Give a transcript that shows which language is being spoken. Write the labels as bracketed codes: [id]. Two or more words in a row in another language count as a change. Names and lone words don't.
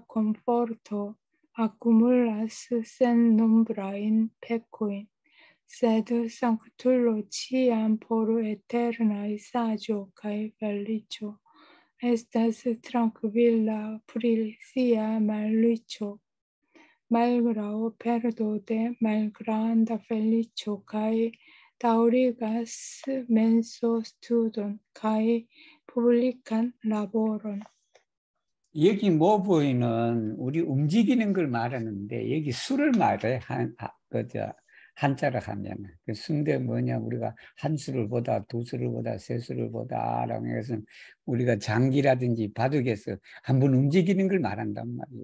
[eo] komforto akumulas sennombrajn pekojn, sed sanktulo ĉiam por eternaj saĝo kaj feliĉo estas trankvila pri sia malriĉo, malgraŭ perdo de malgranda feliĉo kaj daŭrigas mensostudon kaj publikan laboron. [ko] 여기 모브이는 우리 움직이는 걸 말하는데 여기 수를 말해 한자로 하면 그 순대 뭐냐 우리가 한 수를 보다 두 수를 보다 세 수를 보다라고 해서 우리가 장기라든지 바둑에서 한번 움직이는 걸 말한단 말이에요.